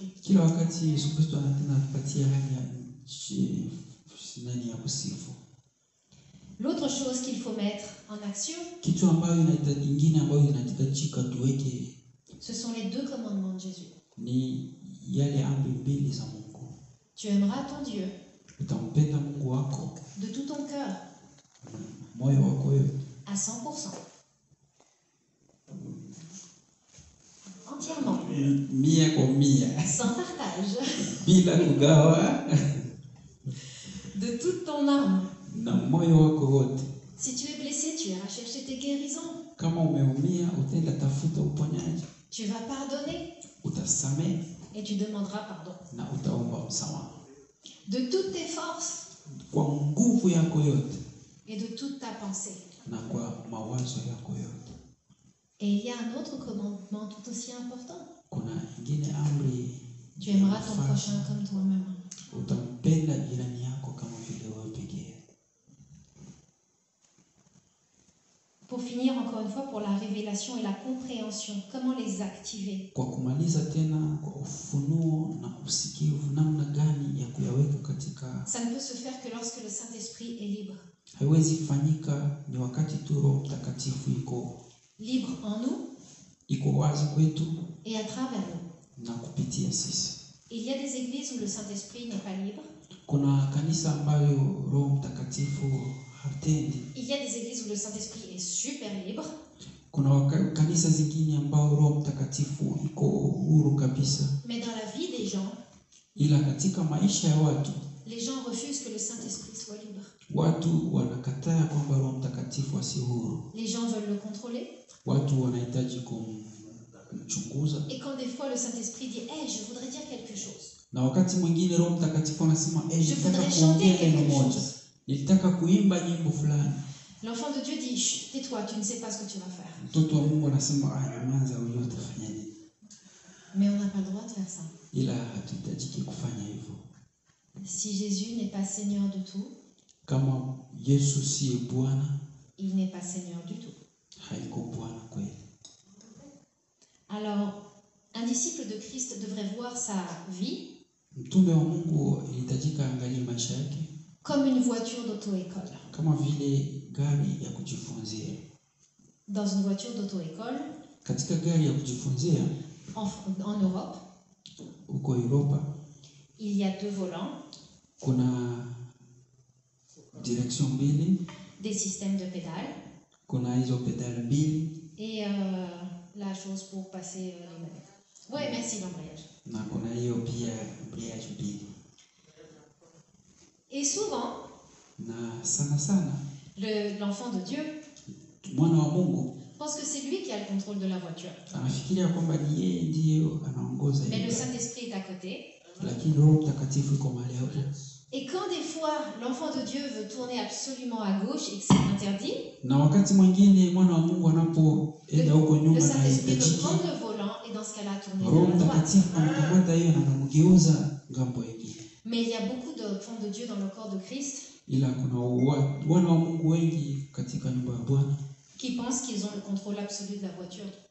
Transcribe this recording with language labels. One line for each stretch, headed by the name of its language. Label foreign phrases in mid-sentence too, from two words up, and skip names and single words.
Swahili: Kila wakati Yesu Kristo anatupatia hali ya kusifu.
French: L'autre chose qu'il faut mettre en action,
Swahili: kitu ambayo ingine ambayo inahitajika tuweke,
French: ce sont les deux commandements de Jésus.
Swahili: Ni yale amri mbili za Mungu.
French: Tu aimeras ton Dieu.
Swahili: Utampenda Mungu wako.
French: De tout ton cœur.
Swahili: Moyo wako yote.
French: À 100%. Entièrement.
Swahili: Mia kwa mia.
French: Sans partage.
Swahili: Bila kugawa.
French: De toute ton âme.
Swahili: Na moyo wako wote.
French: Si tu es blessé, tu iras chercher tes guérisons.
Swahili: Kama umeumia, utaenda tafuta uponyaji.
French: Tu vas pardonner.
Swahili: Utasamehe.
French: Et tu demanderas pardon.
Swahili: Na utaomba msamaha.
French: De toutes tes forces.
Swahili: Kwa nguvu yako yote.
French: Et de toute ta pensée.
Swahili: Na kwa mawazo yako yote.
French: Et il y a un autre commandement tout aussi important.
Swahili: Kuna ingine amri.
French: Tu aimeras ton prochain comme toi-même.
Swahili: Utampenda jirani yako kama vile wewe pekee.
French: Pour finir encore une fois pour la révélation et la compréhension, comment les activer?
Swahili: Kwa kumaliza tena kwa ufunuo na usikivu namna gani ya kuyaweka katika.
French: Ça ne peut se faire que lorsque le Saint-Esprit est libre.
Swahili: Haiwezi fanyika ni wakati tu Roho Mtakatifu iko
French: libre en nous.
Swahili: Iko wazi kwetu.
French: Et à travers nous.
Swahili: Na kupitia sisi.
French: Il y a des églises où le Saint-Esprit n'est pas libre.
Swahili: Kuna kanisa ambayo Roho Mtakatifu hatendi.
French: Il y a des églises où le Saint-Esprit est super libre.
Swahili: Kuna kanisa zingine ambao Roho Mtakatifu iko huru kabisa.
French: Mais dans la vie des gens,
Swahili: ila katika maisha ya watu,
French: les gens refusent que le Saint-Esprit soit libre.
Swahili: Watu wanakataa kwamba Roho Mtakatifu asiwe huru.
French: Les gens veulent le contrôler.
Swahili: Watu wanahitaji kumchunguza.
French: Et quand des fois le Saint-Esprit dit "Eh, je voudrais dire quelque chose."
Swahili: Na wakati mwingine Roho Mtakatifu anasema
French: je voudrais chanter quelque chose.
Swahili: Nilitaka kuimba nyimbo fulani.
French: L'enfant de Dieu dit "Tais-toi, tu ne sais pas ce que tu vas faire."
Swahili: Mtoto wa Mungu anasema nyamaza, wewe utafanya nini?
French: Mais on n'a pas le droit de faire ça.
Swahili: Ila hatuhitajiki kufanya hivyo.
French: Si Jésus n'est pas Seigneur de tout,
Swahili: kama Yesu si Bwana,
French: il n'est pas Seigneur du tout.
Swahili: Haiko Bwana kweli.
French: Alors, un disciple de Christ devrait voir sa vie
Swahili: mtume wa Mungu ilihitajika angalie maisha yake
French: comme une voiture d'auto-école.
Swahili: Kama vile gari ya kujifunzia.
French: Dans une voiture d'auto-école,
Swahili: katika gari ya kujifunzia
French: en Europe,
Swahili: huko Europa,
French: il y a deux volants.
Swahili: Kuna direction mbili,
French: des systèmes de pédales.
Swahili: Kuna hizo pedale mbili.
French: Et la chose pour passer les manettes. Oui, merci l'embrayage.
Swahili: Na kuna hiyo pia embrayage mbili.
French: Et souvent,
Swahili: na sana
French: l'enfant de Dieu
Swahili: mwana wa Mungu
French: pense que c'est lui qui a le contrôle de la voiture.
Swahili: Anafikiria kwamba ni yeye ndiye anaongoza.
French: Mais le Saint-Esprit est à côté.
Swahili: Lakini Roho Mtakatifu yuko mahali hapo.
French: Et quand des fois l'enfant de Dieu veut tourner absolument à gauche et que c'est interdit, le Saint-Esprit peut prendre le volant et dans ce cas-là tourner vers la droite. Mais il y a beaucoup d'enfants de Dieu dans le corps de Christ qui pensent qu'ils ont le contrôle absolu de la voiture.